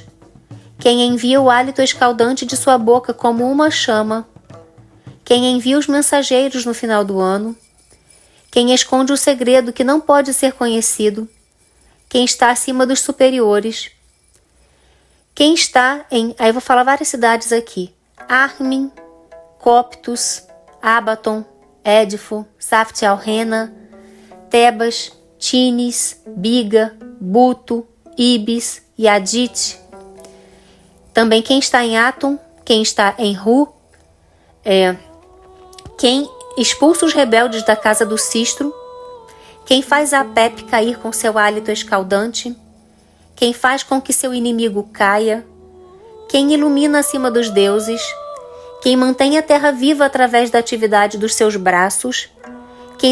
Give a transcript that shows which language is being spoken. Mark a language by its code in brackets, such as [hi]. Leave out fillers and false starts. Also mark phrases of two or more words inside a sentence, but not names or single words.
[pt] Quem envia o hálito escaldante de sua boca como uma chama? Quem envia os mensageiros no final do ano? Quem esconde o segredo que não pode ser conhecido? Quem está acima dos superiores? Quem está em... Aí eu vou falar várias cidades aqui. Armin, Coptus, Abaton, Édifo, Saft-al-Rena, Tebas, Tines, Biga, Buto, Ibis, Yadit. Também quem está em Atum, quem está em Ru, quem expulsa os rebeldes da casa do Sistro, quem faz a Pep cair com seu hálito escaldante, quem faz com que seu inimigo caia, quem ilumina acima dos deuses, quem mantém a terra viva através da atividade dos seus braços, quem